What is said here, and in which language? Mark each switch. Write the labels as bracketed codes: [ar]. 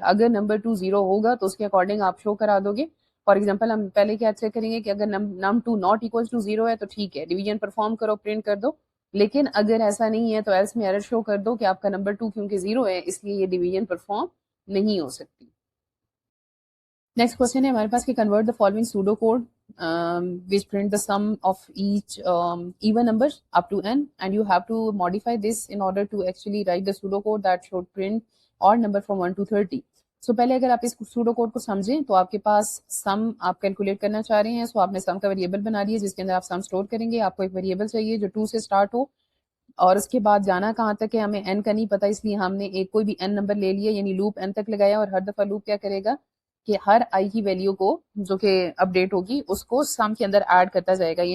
[ur] اگر نمبر 2 0 ہوگا تو اس کے اکارڈنگ آپ شو کرا دو گے. فار ایگزامپل ہم پہلے کیا چیک کریں گے کہ اگر نم 2 ناٹ اکول ٹو 0 ہے تو ٹھیک ہے, ڈویژن پرفارم کرو, پرنٹ کر دو. لیکن اگر ایسا نہیں ہے تو ایلس میں ایرر شو کر دو کہ آپ کا نمبر 2 کیونکہ 0 ہے اس لیے یہ ڈویژن پرفارم نہیں ہو سکتی. [en] next question [ur] ہے ہمارے پاس کہ [en] Convert the following pseudo code which print the sum of each even numbers up to n, and you have to modify this in order to actually write the pseudocode that should print odd number from 1 to 30. [ur] So پہلے اگر آپ اس pseudo code کو سمجھیں تو آپ کے پاس سم آپ calculate کرنا چاہ رہے ہیں. سو آپ نے سم کا ویریبل بنا لیا جس کے اندر آپ سم اسٹور کریں گے. آپ کو ایک ویریبل چاہیے جو 2 سے اسٹارٹ ہو اور اس کے بعد جانا کہاں تک ہے ہمیں n کا نہیں پتا, اس لیے ہم نے ایک کوئی بھی n نمبر لے لیا یعنی لوپ n تک لگایا, اور ہر دفعہ لوپ کیا کرے گا کہ ہر i کی ویلیو کو جو کہ اپڈیٹ ہوگی اس کو سم کے اندر ایڈ کرتا جائے گا.